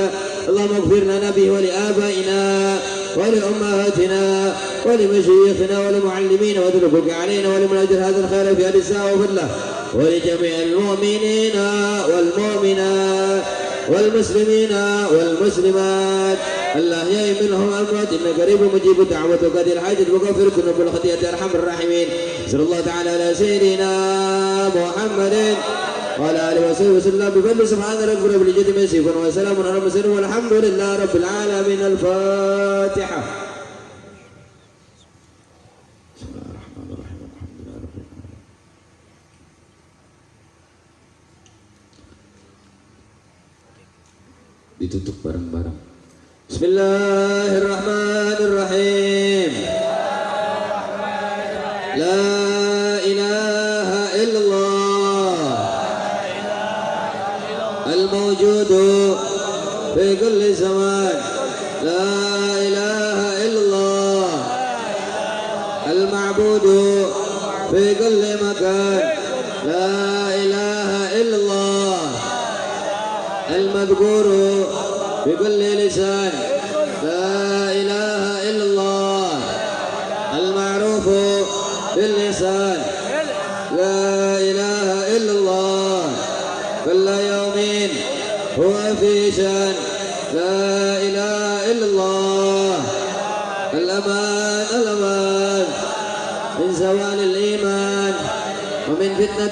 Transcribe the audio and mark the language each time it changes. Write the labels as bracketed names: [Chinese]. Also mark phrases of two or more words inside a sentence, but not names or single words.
[Arabic] اللهم اغفر لنا به ولآبائنا ولأمهاتنا ولمشايخنا ولمعلمينا واتركك علينا ولمن أجر هذا الخير في هذه الساعة وفضله ولجميع المؤمنين والمؤمنات والمسلمين والمسلمات الأحياء منهم الأموات إنك قريب مجيب الدعوة وقاضي الحاجة وغفر الذنوب والخطيئة أرحم الراحمين. صلى الله تعالى على سيدنا محمد وعلى آله وصحبه وسلم بفضل سبحان ربك رب العزة عما يصفون وسلام على المرسلين والحمد لله رب العالمين. الفاتحة. [Indonesian] Ditutup bareng-bareng. [Arabic] بسم الله الرحمن الرحيم. لا إله إلا الله الموجود في كل زمان. لا إله إلا الله المعبود في كل مكان. لا إله إلا الله المذكور بكل لسان. لا إله إلا الله المعروف باللسان. لا إله إلا الله كل يوم في شان لا إله إلا الله الأمان الأمان من زوال الإيمان ومن فتنة